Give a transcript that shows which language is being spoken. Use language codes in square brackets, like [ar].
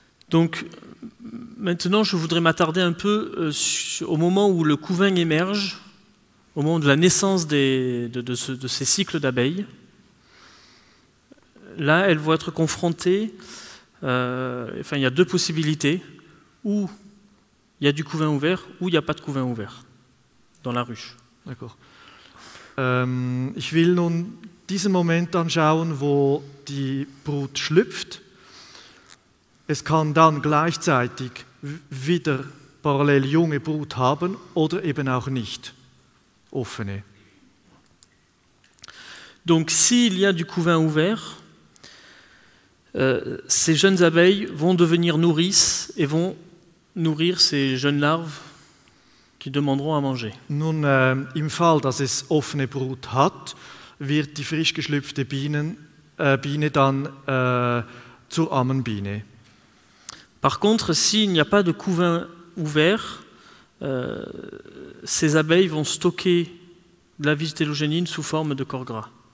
[fr] Donc maintenant, je voudrais m'attarder un peu au moment où le couvain émerge, au moment de la naissance de ces cycles d'abeilles. Là, elles vont être confrontées, il y a deux possibilités, ou il y a du couvain ouvert, ou il n'y a pas de couvain ouvert dans la ruche. D'accord. [de] Ich will nun diesen Moment anschauen, wo die Brut schlüpft. Es kann dann gleichzeitig wieder parallel junge Brut haben oder eben auch nicht, offene. [fr] Donc s'il y a du couvain ouvert, ces jeunes abeilles vont devenir nourrices et vont nourrir ces jeunes larves qui demanderont à manger. [de] Nun, im Fall, dass es offene Brut hat, wird die frisch geschlüpfte Biene dann zur Ammenbiene. [fr] Par contre, s'il n'y a pas de couvain ouvert, ces abeilles vont stocker de la Vigitellogénine sous forme de corps gras.